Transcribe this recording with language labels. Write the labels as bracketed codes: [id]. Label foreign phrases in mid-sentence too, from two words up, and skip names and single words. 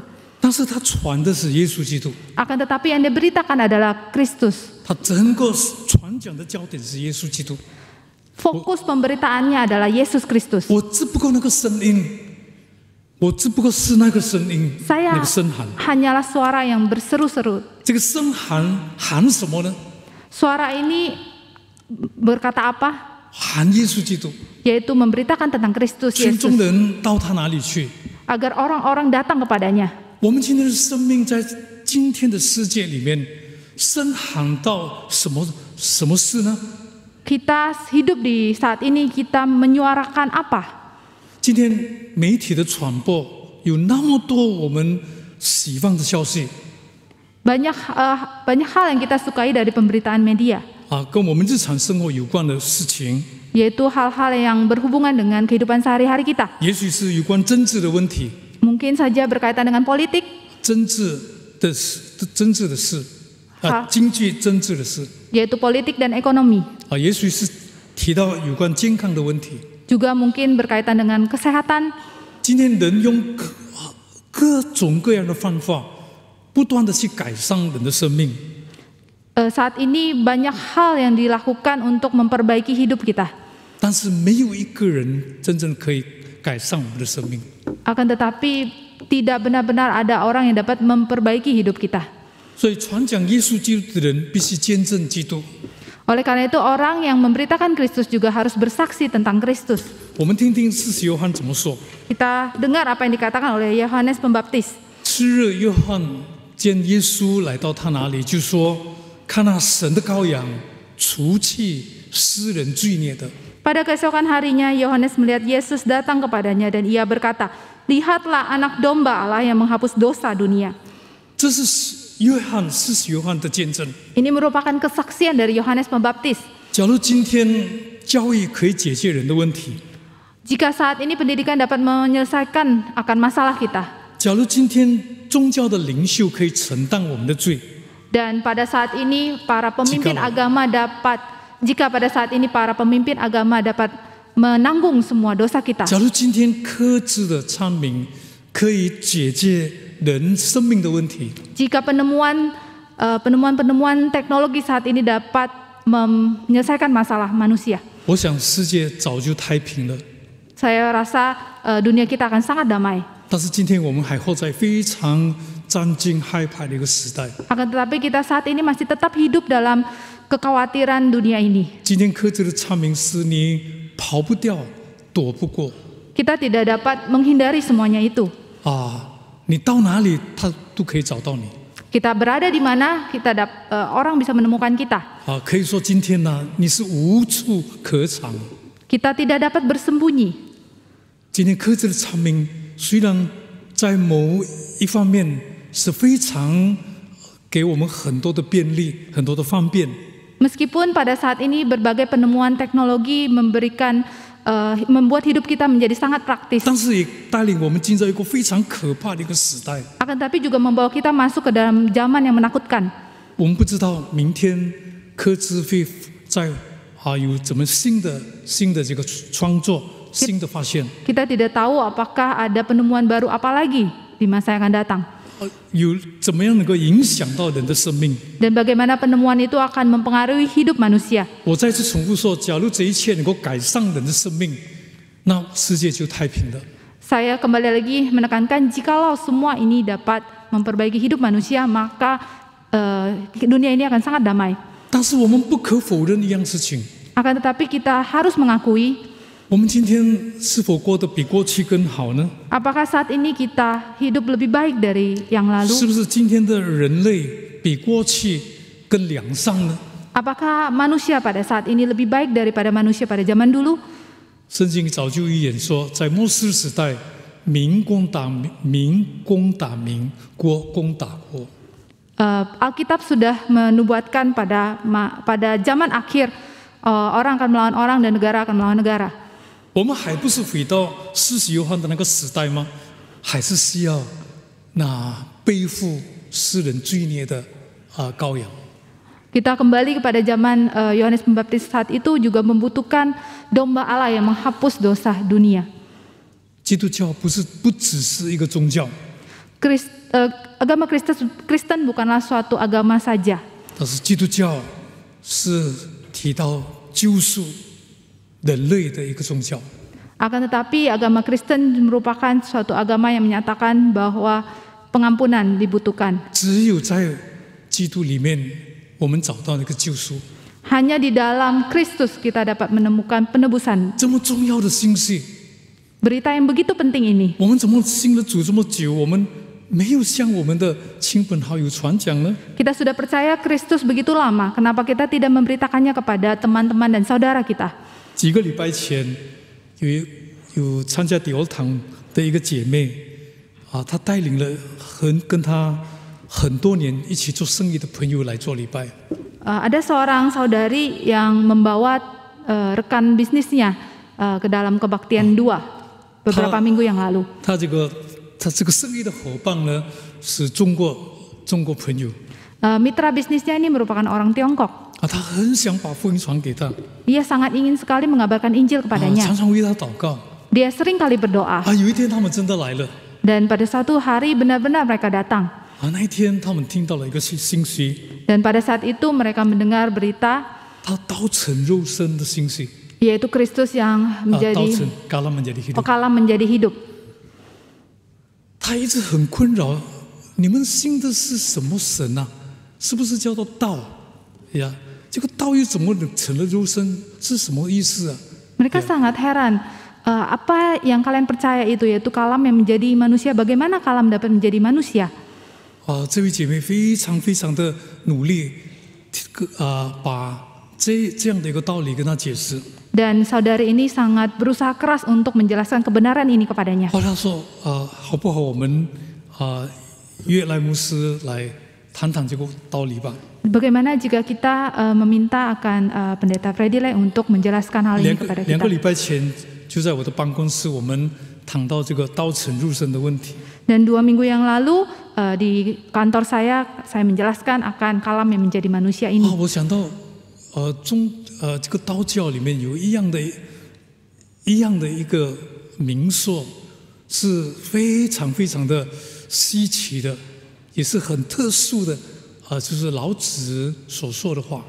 [zh] 但是他传的是耶稣基督， [id] Akan tetapi yang diberitakan adalah Kristus. [zh] 他整个传讲的焦点是耶稣基督。 [id] Fokus pemberitaannya adalah Yesus Kristus. [zh] 我只不过那个声音，我只不过是那个声音， [id] Saya [zh] 那个声喊。 [id] hanyalah suara yang berseru-seru. [zh] 这个声喊喊什么呢？ [id] Suara ini berkata apa? [zh] 喊耶稣基督， [id] Yaitu memberitakan tentang Kristus [zh] 群 [id] Yesus [zh] 众人到他哪里去？ [id] agar orang-orang datang kepadanya. [zh] 我们今天的生命在今天的世界里面，声喊到什么事呢？ [id] Kita hidup di saat ini, kita menyuarakan apa? [zh] 今天媒体的传播有那么多我们喜欢的消息 [id] Banyak hal yang kita sukai dari pemberitaan media, [zh] 啊，跟我们日常生活有关的事情， [id] yaitu hal-hal yang berhubungan dengan kehidupan sehari-hari kita. [zh] 也许是有关政治的问题， [id] Mungkin saja berkaitan dengan politik, [zh] 政治的事啊，好经济政治的事 [id] yaitu politik dan ekonomi. [zh] 啊，也许是提到有关健康的问题。 [id] Juga mungkin berkaitan dengan kesehatan. [zh] 今天人用各种各样的方法，不断的去改善人的生命。 [id] Saat ini banyak hal yang dilakukan untuk memperbaiki hidup kita. [zh] 但是没有一个人真正可以改善我们的生命。 [id] Akan tetapi tidak benar-benar ada orang yang dapat memperbaiki hidup kita. [zh] 所以传讲耶稣基督的人必须见证基督。 [id] Oleh karena itu orang yang memberitakan Kristus juga harus bersaksi tentang Kristus. [zh] 我们听听施洗约翰怎么说。 [id] Kita dengar apa yang dikatakan oleh Yohanes Pembaptis. [zh] 次日，约翰见耶稣来到他那里，就说：“看那神的羔羊，除去世人罪孽的。” [id] Pada keesokan harinya Yohanes melihat Yesus datang kepadanya dan ia berkata, "Lihatlah anak domba Allah yang menghapus dosa dunia." [zh] 这是施洗约翰的见证。 [id] Ini merupakan kesaksian dari Yohanes Pembaptis. [zh] 假如今天教育可以解决人的问题， [id] Jika saat ini pendidikan dapat menyelesaikan akan masalah kita, [zh] 假如今天宗教的领袖可以承担我们的罪， [id] dan pada saat ini para pemimpin agama dapat menanggung semua dosa kita. [zh] 假如今天科技的昌明可以解决人生命的问题， [id] Jika penemuan teknologi saat ini dapat menyelesaikan masalah manusia, [zh] 我想世界早就太平了。 [id] saya rasa dunia kita akan sangat damai. [zh] 但是今天我们还活在非常战惊害怕的一个时代。 [id] Akan tetapi kita saat ini masih tetap hidup dalam kekhawatiran dunia ini. [zh] 今天科技的昌明使你跑不掉、躲不过 [id] Kita tidak dapat menghindari semuanya itu. 啊！ [zh] 你到哪里，他都可以找到你 [id] Kita berada di mana, orang bisa menemukan kita. 啊！ [zh] 可以说今天呢，你是无处可藏。 [id] Kita tidak dapat bersembunyi. [zh] 今天科技的昌明虽然在某一方面是非常给我们很多的便利、很多的方便， [id] Meskipun pada saat ini berbagai penemuan teknologi membuat hidup kita menjadi sangat praktis, [zh] 但是也带领我们进入一个非常可怕的一个时代。 [id] akan tetapi juga membawa kita masuk ke dalam zaman yang menakutkan. [zh] 我们不知道明天科技会在有怎么新的这个创作、新的发现， [id] Kita tidak tahu apakah ada penemuan baru apa lagi di masa yang akan datang. [zh] 有怎么样能够影响到人的生命。 [id] Dan bagaimana penemuan itu akan mempengaruhi hidup manusia. [zh] 我再次重复说，假如这一切能够改善人的生命，那世界就太平了。 [id] Saya kembali lagi menekankan, jikalau semua ini dapat memperbaiki hidup manusia, maka dunia ini akan sangat damai. [zh] 但是我们不可否认一样事情， [id] Akan tetapi kita harus mengakui, [zh] 我们今天是否过得比过去更好呢？ [id] apakah saat ini kita hidup lebih baik dari yang [zh] 是 [id] lalu? [zh] 不是今天的人类比过去更良善呢？ [id] Apakah manusia pada saat ini lebih baik daripada manusia pada zaman dulu? [zh] 圣经早就预言说，在末世时代，民攻打民，国攻打国。 [id] Alkitab sudah menubuatkan pada zaman akhir orang akan melawan orang dan negara akan melawan negara. [zh] 我们还不是回到施洗约翰的那个时代吗？还是需要那背负世人罪孽的羔羊。 [id] Kita kembali kepada zaman Yohanes Pembaptis saat itu juga membutuhkan domba Allah yang menghapus dosa dunia. [zh] 基督教不只是一个宗教， [id] Agama Kristen bukanlah suatu agama saja, [zh] 但是基督教是提到救赎， 人类的一个宗教。 [id] Akan tetapi agama Kristen merupakan suatu agama yang menyatakan bahwa pengampunan dibutuhkan. [zh] 只有在基督里面，我们找到那个救赎。 [id] Hanya di dalam Kristus kita dapat menemukan penebusan. [zh] 这么重要的信息， [id] Berita yang begitu penting ini, [zh] 我们怎么信了主这么久，我们没有向我们的亲朋好友传讲呢？ [id] kita sudah percaya Kristus begitu lama, kenapa kita tidak memberitakannya kepada teman-teman dan saudara kita? [zh] 几个礼拜前，有参加迪欧堂的一个姐妹啊，她带领了跟她很多年一起做生意的朋友来做礼拜。 [id] Ada seorang saudari yang membawa rekan bisnisnya ke dalam kebaktian 2 beberapa minggu yang lalu. [zh] 她这个生意的伙伴呢，是中国朋友。 [id] Mitra bisnisnya ini merupakan orang Tiongkok. [zh] 啊，他很想把福音传给他， [id] Dia sangat ingin sekali mengabarkan Injil [zh] 常 [id] kepadanya. [zh] 常为他祷告。 [id] Dia sering kali berdoa. [zh] 啊，有一天他们真的来了。 [id] Dan pada suatu hari benar-benar mereka datang. [zh] 啊，那一天他们听到了一个信息， [id] Dan pada saat itu mereka mendengar berita [zh] 他道成肉身的信息。 [id] yaitu Kristus yang [zh] 啊，道 [id] menjadi 成kalam menjadi hidup。 pekalam menjadi hidup. [zh] 他一直很困扰，你们信的是什么神啊？是不是叫做道呀？这个道又怎么成了肉身？是什么意思啊？ [id] Mereka sangat heran. Apa yang kalian percaya itu yaitu kalam yang menjadi manusia? Bagaimana kalam dapat menjadi manusia? [zh] 啊，这位姐妹非常的努力，把这样的一个道理跟他解释。 [id] Dan saudari ini sangat berusaha keras untuk menjelaskan kebenaran ini kepadanya. [zh] 后来他说，好不好我们约来牧师来谈谈这个道理吧。 [id] Bagaimana jika kita meminta akan pendeta Freddy Lai untuk menjelaskan hal ini kepada [zh] 2 个 [id] kita? [zh] 礼拜前就在我的办公室，我们谈到这个道成肉身的问题。 [id] Dan 2 minggu yang lalu di kantor saya menjelaskan akan kalam yang menjadi manusia ini. [zh] 我想到这个道教里面有一样的一个名说，是非常的稀奇的，也是很特殊的，就是老子所说的话。